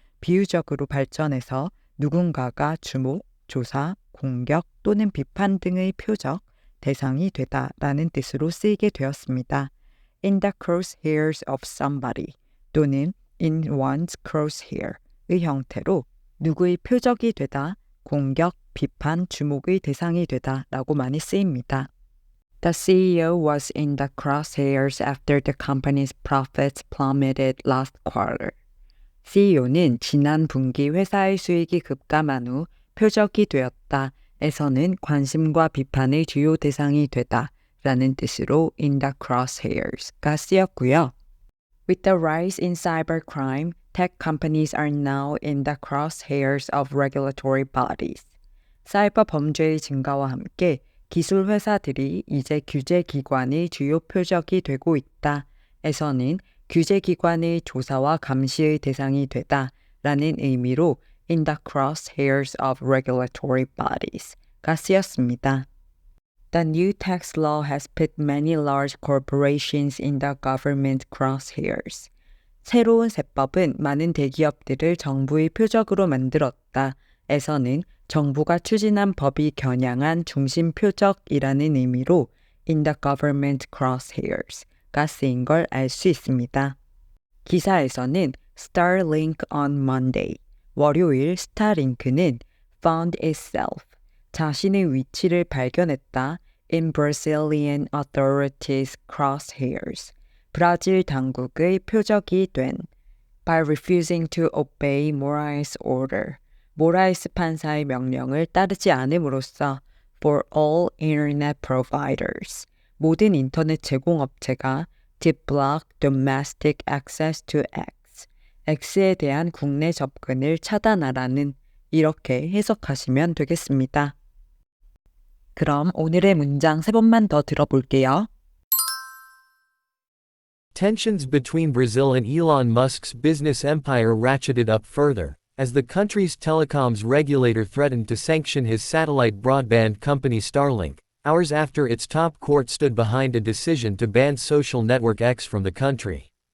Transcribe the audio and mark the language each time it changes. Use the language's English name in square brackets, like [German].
[Korean] 비유적으로 발전해서 누군가가 주목, 조사, 공격 또는 비판 등의 표적, 대상이 되다 라는 뜻으로 쓰이게 되었습니다. [English] In the crosshairs of somebody [Korean] 또는 in one's crosshair의 형태로 누구의 표적이 되다, 공격, 비판, 주목의 대상이 되다 라고 많이 쓰입니다. [English] The CEO was in the crosshairs after the company's profits plummeted last quarter. [Korean] CEO는 지난 분기 회사의 수익이 급감한 후 표적이 되었다. 에서는 관심과 비판의 주요 대상이 되다 라는 뜻으로 in the crosshairs가 쓰였고요. [English] With the rise in cybercrime, tech companies are now in the crosshairs of regulatory bodies. [Korean] 사이버 범죄의 증가와 함께 기술 회사들이 이제 규제 기관의 주요 표적이 되고 있다. 에서는 규제 기관의 조사와 감시의 대상이 되다 라는 의미로 [English] in the crosshairs of regulatory bodies [Korean] 가 쓰였습니다. [English] The new tax law has put many large corporations in the government crosshairs. [Korean] 새로운 세법은 많은 대기업들을 정부의 표적으로 만들었다. 에서는 정부가 추진한 법이 겨냥한 중심 표적이라는 의미로 [English] in the government crosshairs [Korean] 가 쓰인 걸 알 수 있습니다. [English] 기사에서는 Starlink on Monday, [Korean] 월요일 스타링크는 [English] found itself, [Korean] 자신의 위치를 발견했다 [English] in Brazilian authorities' crosshairs, [Korean] 브라질 당국의 표적이 된 [English] by refusing to obey Moraes' order, [Korean] 모라에스 판사의 명령을 따르지 않음으로써 [English] for all internet providers. [Korean] 모든 인터넷 제공업체가 [English] to block domestic access to X. [Korean] X에 대한 국내 접근을 차단하라는 이렇게 해석하시면 되겠습니다. 그럼 오늘의 문장 3번만 더 들어볼게요. [English] Tensions between Brazil and Elon Musk's business empire ratcheted up further, as the country's telecoms regulator threatened to sanction his satellite broadband company Starlink, hours after its top court stood behind a decision to ban social network X from the country.